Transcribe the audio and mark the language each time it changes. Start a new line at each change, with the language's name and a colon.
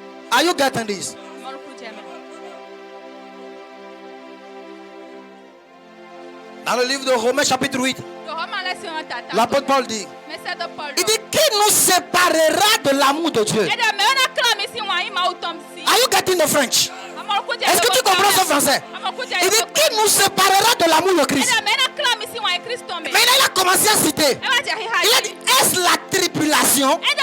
English: Are you getting this?
French: Dans le livre de Romains chapitre 8, l'apôtre Paul dit, il dit, qui nous séparera de l'amour de Dieu?
English: Are you getting the French?
French: Est-ce que tu comprends ce français? Il dit, qui nous séparera de l'amour de Christ? Mais il a commencé à citer. Il a dit, est-ce la tribulation?